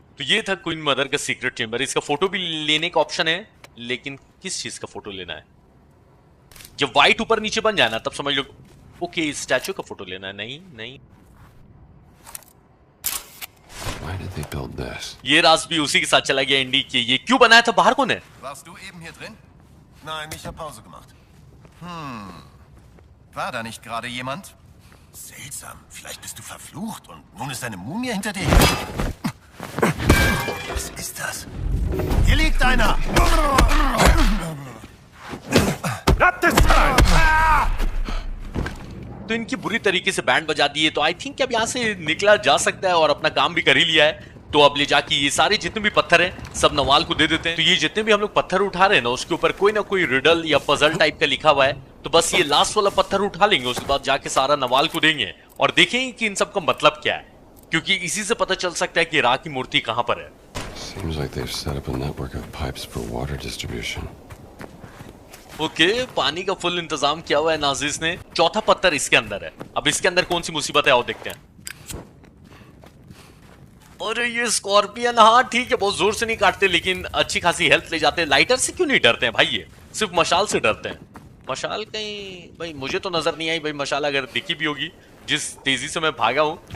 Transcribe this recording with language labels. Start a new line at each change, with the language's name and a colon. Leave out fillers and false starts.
Hindi: तो ये था क्वीन मदर का सीक्रेट चेम्बर। इसका फोटो भी लेने का ऑप्शन है, लेकिन किस चीज का फोटो लेना है? जब व्हाइट ऊपर नीचे बन जाए ना तब समझ लो। ओके, स्टैचू का फोटो लेना है। नहीं
English: Why did they build this?
Hindi: ये राज भी उसी के साथ चला गया इंडी के। ये क्यों बनाया था? बाहर कौन है?
German: Warst du eben hier drin? Nein, ich habe Pause gemacht. War da nicht gerade jemand? Seltsam. Vielleicht bist du verflucht und nun ist eine Mumie hinter dir her. Was ist das? Hier liegt einer!
Hindi: तो इनकी बुरी तरीके से band बजा दिए। तो I think अब यहाँ से निकला जा सकता है और अपना काम भी कर ही लिया है। तो अब ले जाके ये सारे जितने भी पत्थर हैं सब नवाल को दे देते हैं। तो ये जितने भी हम लोग पत्थर उठा रहे हैं ना उसके ऊपर कोई ना कोई रिडल या पजल टाइप का लिखा हुआ है। तो बस ये लास्ट वाला पत्थर उठा लेंगे, उसके बाद जाके सारा नवाल को देंगे और देखेंगे कि इन सब का मतलब क्या है, क्योंकि इसी से पता चल सकता है कि रा की मूर्ति कहाँ पर है।
English: Seems like they've set up a network of pipes for water distribution.
Hindi: Okay, पानी का फुल इंतजाम किया हुआ है नाजिस ने। चौथा पत्थर इसके अंदर है। अब इसके अंदर कौन सी मुसीबत है आओ देखते हैं। अरे ये स्कॉर्पियन, हाँ ठीक है, बहुत जोर से नहीं काटते लेकिन अच्छी खासी हेल्थ ले जाते हैं। लाइटर से क्यों नहीं डरते हैं भाई? ये सिर्फ मशाल से डरते हैं। मशाल कहीं भाई मुझे तो नजर नहीं आई भाई। मशाल अगर दिखी भी होगी, जिस तेजी से मैं भागा हूं